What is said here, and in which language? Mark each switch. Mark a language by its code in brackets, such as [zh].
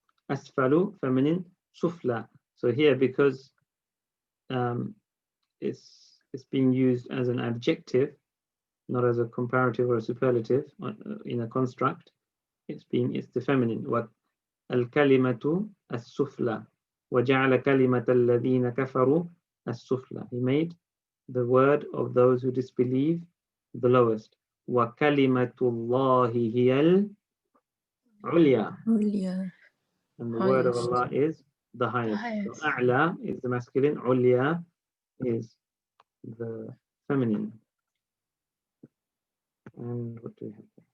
[ar] Asfalu, feminine. Sufla. [en] So here, because it's being used as an adjective, not as a comparative or a superlative in a construct, it's the feminine. [ar] What al-kalimatu as-sufla. وَجَعَلَ كَلِمَةَ الَّذِينَ كَفَرُوا as-sufla. [en] He made the word of those who disbelieve the lowest. [ar] وَكَلِمَةُ اللَّهِ هِيَ الْعُلْيَا. [en] And the word of Allah is the highest. So a'la is the masculine, ulya is the feminine. And what do we have?